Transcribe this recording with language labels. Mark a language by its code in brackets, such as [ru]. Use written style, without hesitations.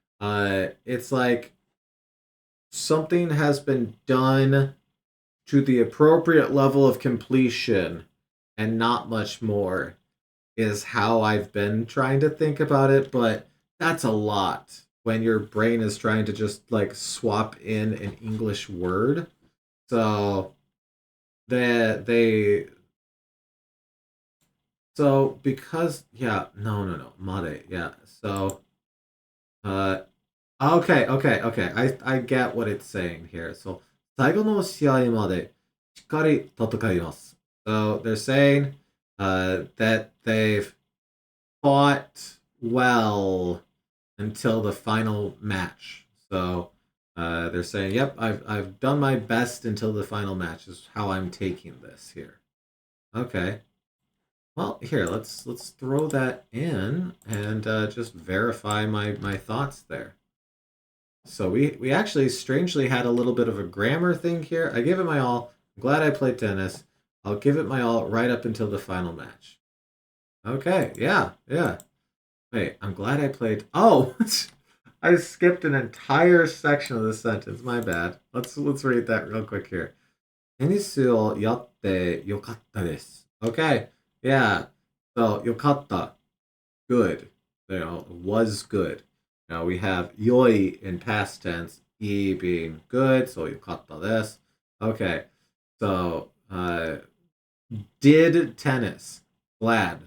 [en] It's like something has been done to the appropriate level of completion and not much more is how I've been trying to think about it, but that's a lot when your brain is trying to just like swap in an English word. So they so because yeah, no, made, yeah. So uh okay. I get what it's saying here. [ja] So 最後の試合までしっかり戦います. [en] So they're saying that they've fought well until the final match. So they're saying, "Yep, I've done my best until the final match." Is how I'm taking this here. Okay. Well, here let's throw that in and just verify my thoughts there. So we actually strangely had a little bit of a grammar thing here. I give it my all. I'm glad I played tennis. I'll give it my all right up until the final match. Okay, yeah. Wait, I'm glad I played. Oh, I skipped an entire section of the sentence. My bad. Let's read that real quick here. [ja] テニスをやってよかったです. [en] Okay, yeah. So よかった, good. Was good. Now we have yoi in past tense, e being good, so [ja] よかったです. [en] Okay, so did tennis. Glad.